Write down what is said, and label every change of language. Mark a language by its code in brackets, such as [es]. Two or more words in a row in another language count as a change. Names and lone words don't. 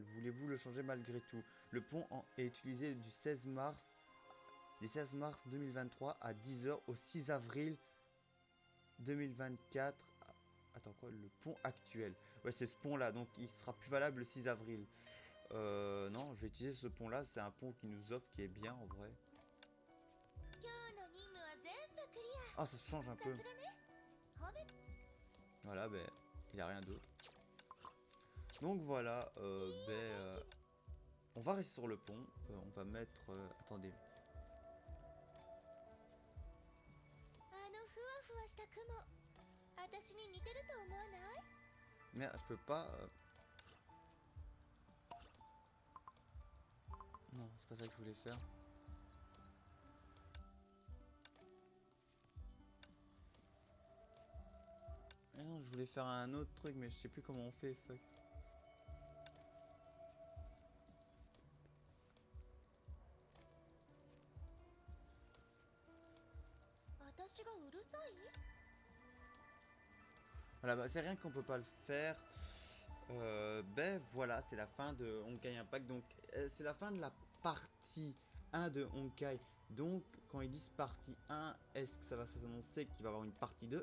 [fr] Voulez-vous le changer malgré tout? Le pont est utilisé du 16 mars 2023 à 10 h au 6 avril 2024. Attends quoi, le pont actuel. Ouais, c'est ce pont là, donc il sera plus valable le 6 avril. Non, je vais utiliser ce pont là, c'est un pont qui nous offre, qui est bien en vrai. [ja] 今日の任務は全部クリ [fr] Ah, ça change un [ja] アさ [fr] peu. [ja] すがね褒め [fr] Voilà, ben, il a rien d'autre. Donc voilà, on va rester sur le pont. On va mettre... attendez. [ja] あのふわふわした雲私に似てると思わない？ [fr] Merde, je peux pas... Non, c'est pas ça que je voulais faire. Ah non, je voulais faire un autre truc, mais je sais plus comment on fait. Fuck. [ja] 私がうるさい？ [fr] Voilà, bah, c'est rien qu'on peut pas le faire. Ben voilà, c'est la fin de Honkai Impact. Donc, c'est la fin de la partie 1 de Honkai. Donc, quand ils disent partie 1, est-ce que ça va s'annoncer qu'il va y avoir une partie 2?